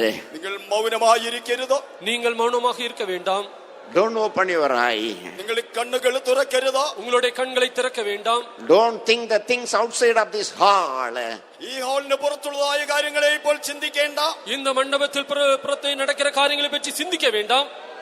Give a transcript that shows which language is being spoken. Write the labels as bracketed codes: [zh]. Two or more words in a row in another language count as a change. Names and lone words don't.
[ml] നിങ്ങൾ മൗനമായിരിക്കരുത്. [ta] நீங்கள் மௌனமாக இருக்க வேண்டாம். [en] Don't open your eye. [ml] നിങ്ങൾ കണ്ണുകൾ തുറക്കരുത്. [ta] உங்களுடைய கண்களை திறக்க வேண்டாம். [en] Don't think the things outside of this hall. [ml] ഈ ഹാളിന് പുറത്തുള്ളതായ കാര്യങ്ങളെ ഇപ്പോൾ ചിന്തിക്കേണ്ട. [ta] இந்த மண்டபத்தில் புறத்தே நடக்கிற காரியங்களை பற்றி சிந்திக்க வேண்டாம்.